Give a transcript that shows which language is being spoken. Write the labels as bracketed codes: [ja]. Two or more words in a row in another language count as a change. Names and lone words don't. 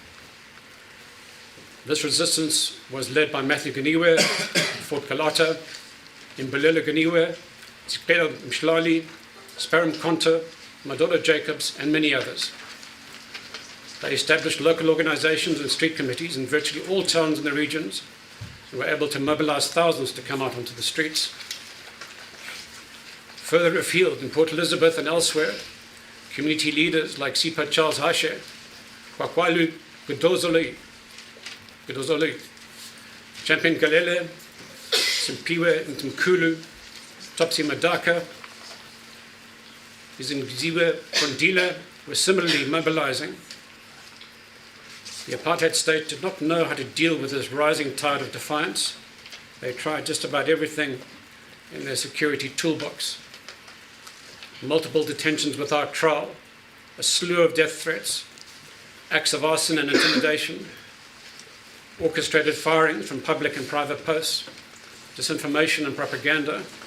[en] This resistance was led by Matthew Ganiwe, Fort Kalata, Imbelela Ganiwe, Sikelo Mshlali, Sparrow Mkonto, Madola Jacobs, and many others. They established local organizations and street committees in virtually all towns in the regions and were able to mobilize thousands to come out onto the streets. Further afield, in Port Elizabeth and elsewhere, community leaders like Sipa Charles Hashe, Kwakwalu Gudozoli, Champion Galele, Simpiwe Ntumkulu, Topsy Madaka, Izingziwe Kondila were similarly mobilizing. The apartheid state did not know how to deal with this rising tide of defiance. They tried just about everything in their security toolbox. Multiple detentions without trial, a slew of death threats, acts of arson and intimidation, orchestrated firings from public and private posts, disinformation and propaganda.